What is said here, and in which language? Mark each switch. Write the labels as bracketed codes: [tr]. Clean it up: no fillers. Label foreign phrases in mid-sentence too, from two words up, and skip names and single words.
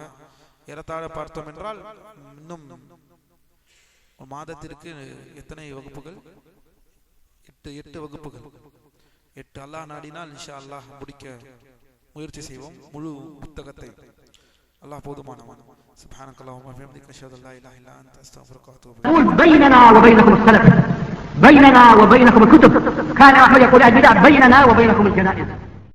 [ta] ஏறத்தாழ பார்த்தோம் என்றால் இன்னும் மாதத்திற்கு எத்தனை வகுப்புகள்? 8 வகுப்புகள். 8 அல்லாஹ் நாடினால் [ar] إن شاء الله [ta] முடிக்க முயற்சி செய்வோம். முழு புத்தகத்தை. அல்லாஹ் போதுமானவன். [ar] سبحانك اللهم وبحمدك اشهد ان لا اله الا انت استغفرك واتوب اليك. بيننا وبينكم السلف، بيننا وبينكم الكتب. كان احمد يقول البدع بيننا وبينكم الجنائز.